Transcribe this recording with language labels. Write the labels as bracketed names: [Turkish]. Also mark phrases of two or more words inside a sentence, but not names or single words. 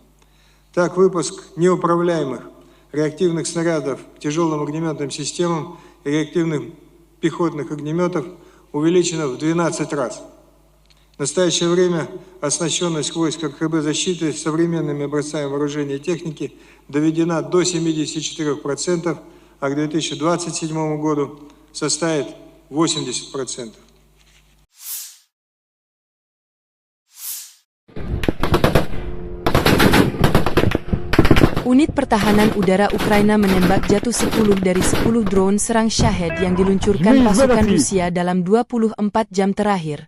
[Russian] Так, выпуск неуправляемых реактивных снарядов к тяжелым огнеметным системам и реактивных пехотных огнеметов увеличена в 12 раз. В настоящее время оснащенность войск РКБ защиты современными образцами вооружения и техники доведена до 74%, а к 2027 году составит 80%. [Indonesian] Unit Pertahanan Udara Ukraina menembak jatuh 10 dari 10 drone serang Shahed yang diluncurkan pasukan Rusia dalam 24 jam terakhir.